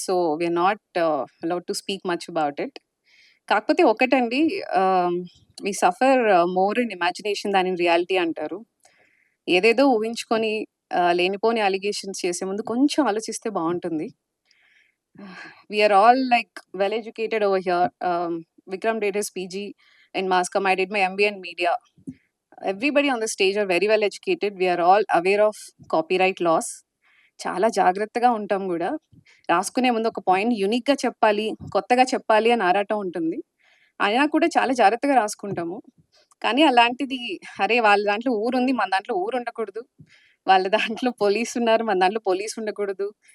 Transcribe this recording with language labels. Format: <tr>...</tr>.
<en>So, we are not allowed to speak much about it.</en> <te>కాకపోతే ఒకటండి,</te> <en>We suffer more in imagination than in reality అంటారు.</en> <te>ఏదేదో ఊహించుకొని లేనిపోని అలిగేషన్స్ చేసే ముందు కొంచెం ఆలోచిస్తే బావుంటుంది.</te> <en>We are all like well educated over here. Vikram did his PG in mass comm. I did my MBA in media. Everybody on the stage are very well educated. We are all aware of copyright laws.</en> <te>చాలా జాగ్రత్తగా ఉంటాం గూడా. రాసుకునే ముందు ఒక point యూనిక్‌గా చెప్పాలి, కొత్తగా చెప్పాలి అని ఆరాటం ఉంటుంది. అయినా కూడా చాలా జాగ్రత్తగా రాసుకుంటాము. కానీ అలాంటిది, అరే! వాళ్ళ దాంట్లో ఊరుంది, మన దాంట్లో ఊరుండకూడదు. వాళ్ళ దాంట్లో పోలీసున్నారు, మన దాంట్లో పోలీసుండకూడదు.</te>